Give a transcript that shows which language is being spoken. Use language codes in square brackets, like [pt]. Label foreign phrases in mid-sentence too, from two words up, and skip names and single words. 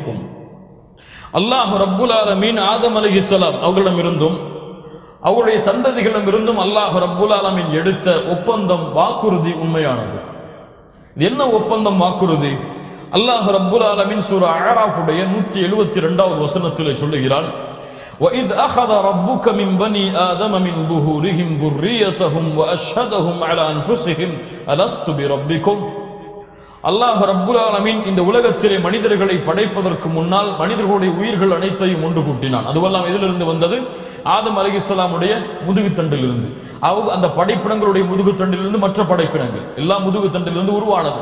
[ar] الله رب العالمين آدم عليه السلام [ta] அவர்களிடமிருந்தும் அவருடைய சந்ததிகளிடமிருந்தும் [ar] الله رب العالمين [ta] எடுத்த ஒப்பந்தம், வாக்குறுதி உண்மையானது. என்ன ஒப்பந்தம், வாக்குறுதி? [ar] الله رب العالمين [ta] சூரா அஅராஃபுடைய 172வது வசனத்திலே சொல்லுகிறான், [ar] وَإِذْ أَخَذَ رَبُّكَ مِنْ بَنِي آدَمَ مِنْ ظُهُورِهِمْ ذُرِّيَّتَهُمْ وَأَشْهَدَهُمْ عَلَى أَنفُسِهِمْ أَلَسْتُ بِرَبِّكُمْ. الله رب العالمين [ta] இந்த உலகத்திலே மனிதர்களை படைப்பதற்கு முன்னால் மனிதர்களுடைய உயிர்கள் அனைத்தையும் ஒன்று கூட்டினான். அதுவெல்லாம் எதிலிருந்து வந்தது? ஆதம் அலைஹிஸ்ஸலாமுடைய முதுகுத்தண்டிலிருந்து. அந்த படைப்பினங்களுடைய முதுகுத்தண்டிலிருந்து மற்ற படைப்பினங்கள் எல்லாம் முதுகுத்தண்டிலிருந்து உருவானது.